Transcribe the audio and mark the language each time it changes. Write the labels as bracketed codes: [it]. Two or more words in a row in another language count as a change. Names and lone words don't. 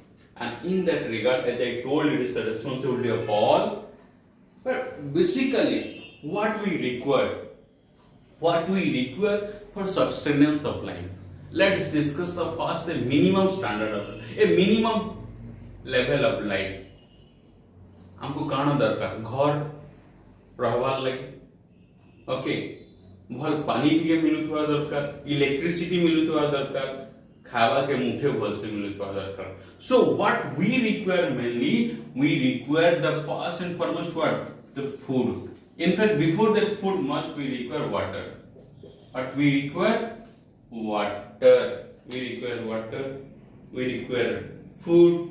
[en] And in that regard, as I told, it is the responsibility of all. But basically, what we require for sustenance of life. let's discuss the first the minimum standard of a minimum level of life. [spv] हमको काना दरकार घर रहवार लगे, ओके, भल पानी टिके मिलुथवा दरकार, इलेक्ट्रिसिटी मिलुथवा दरकार, खावा के मुठे भल से मिलुथवा दरकार. [en] So what we require mainly, we require the first and foremost what? The food. In fact, before that food must we require water. But we require water. We require water. We require food.